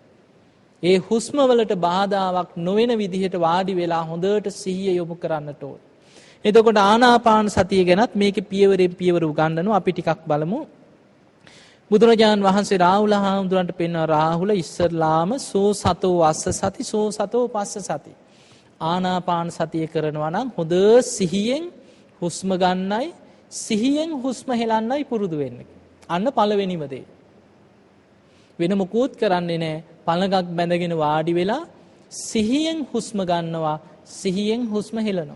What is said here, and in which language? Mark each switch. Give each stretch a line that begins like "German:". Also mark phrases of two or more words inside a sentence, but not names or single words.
Sinhala: ඒ හුස්ම වලට බාධාවක් නොවන විදිහට වාඩි වෙලා හොඳට සිහිය යොමු කරන්නට ඕන. එතකොට ආනාපාන සතිය ගැනත් මේකේ පියවරෙන් පියවර උගන්වනවා. අපි ටිකක් බලමු. බුදුරජාණන් වහන්සේ රාහුල හාමුදුරන්ට පෙන්වන රාහුල ඉස්සරලාම
Pali: සෝ සතෝ අස්ස සති සෝ සතෝ පස්ස සති.
Sinhala: ආනාපාන සතිය කරනවා නම් හොඳ සිහියෙන් හුස්ම ගන්නයි සිහියෙන් හුස්ම හෙලන්නයි පුරුදු වෙන්න. අන්න පළවෙනිම දේ. වෙන මොකුත් කරන්නේ නැහැ. පළඟක් බැඳගෙන වාඩි වෙලා සිහියෙන් හුස්ම ගන්නවා සිහියෙන් හුස්ම හෙලනවා.